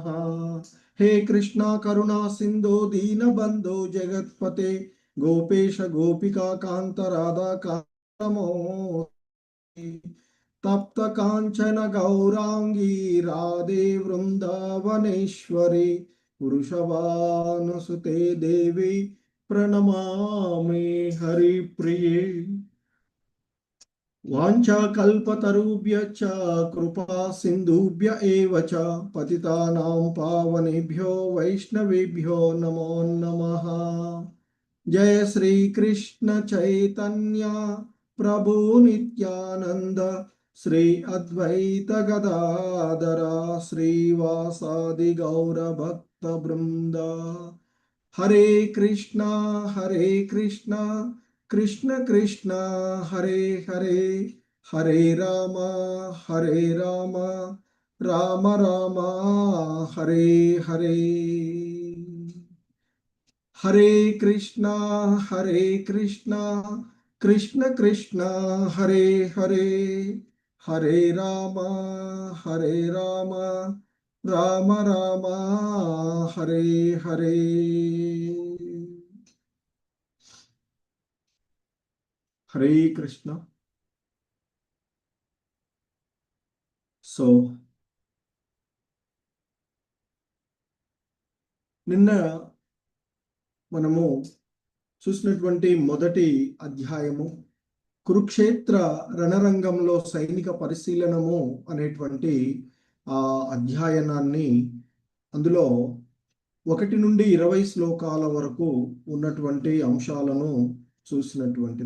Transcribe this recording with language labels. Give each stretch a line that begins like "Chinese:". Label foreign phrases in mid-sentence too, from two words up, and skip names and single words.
Sanskrit: हे कृष्ण करुणा सिन्धो दीनबन्धो जगत्पते गोपेश गोपिका कान्त राधा कान्तमो तप्त काञ्चन गौराङ्गी राधे वृन्दावनेश्वरि वृषभानुसुते देवि प्रणमामि हरिप्रिये. वाञ्छाकल्पतरुभ्यश्च कृपा सिन्धुभ्य एव च पतितानां पावनेभ्यो वैष्णवेभ्यो नमो नमः. జయ శ్రీ కృష్ణ చైతన్య ప్రభు నిత్యానంద శ్రీ అద్వైత గదాధర శ్రీవాసాది గౌర భక్త బృంద. హరే కృష్ణ కృష్ణ కృష్ణ హరే హరే హరే రామ రామ రామ హరే హరే. హరే కృష్ణ కృష్ణ కృష్ణ హరే హరే హరే రామ రామ రామ హరే హరే. హరే కృష్ణ.
Telugu: సో నిన్న మనము చూసినటువంటి మొదటి అధ్యాయము కురుక్షేత్ర రణరంగంలో సైనిక పరిశీలనము అనేటువంటి ఆ అధ్యయనాన్ని, అందులో 1 నుండి 20 శ్లోకాల వరకు ఉన్నటువంటి అంశాలను చూసినటువంటిది.